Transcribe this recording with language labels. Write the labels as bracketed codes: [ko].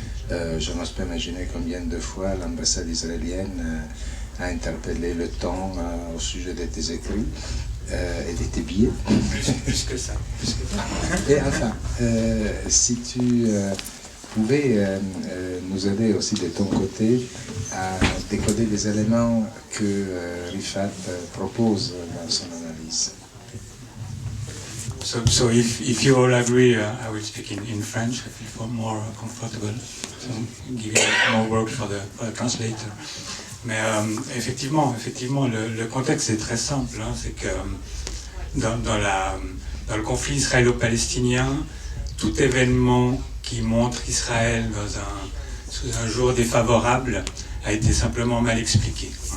[fr] Je n'ose pas imaginer combien de fois l'ambassade israélienne a interpellé le Temps au sujet de tes écrits et de tes billets. Plus que ça. Et enfin, si tu pouvais nous aider aussi de ton côté à décoder les éléments que Rifat propose dans son analyse. [en] So if you all agree, I will speak in French. I feel more comfortable. So giving more work for the translator. [fr] Mais effectivement, le contexte est très simple. Hein, c'est que dans le conflit israélo-palestinien, tout événement qui montre Israël sous un jour défavorable a été simplement mal expliqué.